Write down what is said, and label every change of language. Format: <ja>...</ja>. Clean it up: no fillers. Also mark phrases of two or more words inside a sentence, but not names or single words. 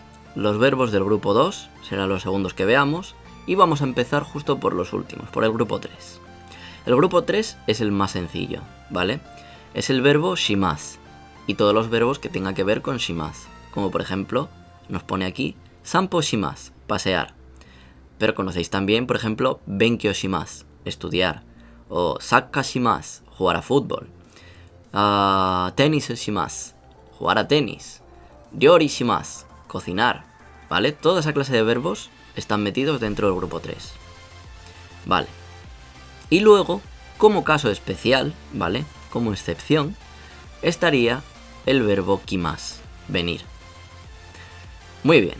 <es>Los verbos del grupo 2 serán los segundos que veamos y vamos a empezar justo por los últimos, por el grupo 3. El grupo 3 es el más sencillo, ¿vale? Es el verbo shimasu y todos los verbos que tengan que ver con shimasu, como por ejemplo, nos pone aquí</es> <ja>散歩します,</ja> <es>pasear. Pero conocéis también, por ejemplo,</es> <ja>勉強します,</ja> <es>estudiar, o</es> <ja>サッカーします,</ja> <es>jugar a fútbol,</es> <ja>テニスします,</ja> <es>jugar a tenis,</es> <ja>料理します,</ja> <es>cocinar, ¿vale? Toda esa clase de verbos están metidos dentro del grupo 3. Vale. Y luego, como caso especial, ¿vale? Como excepción, estaría el verbo kimasu, venir. Muy bien.</es>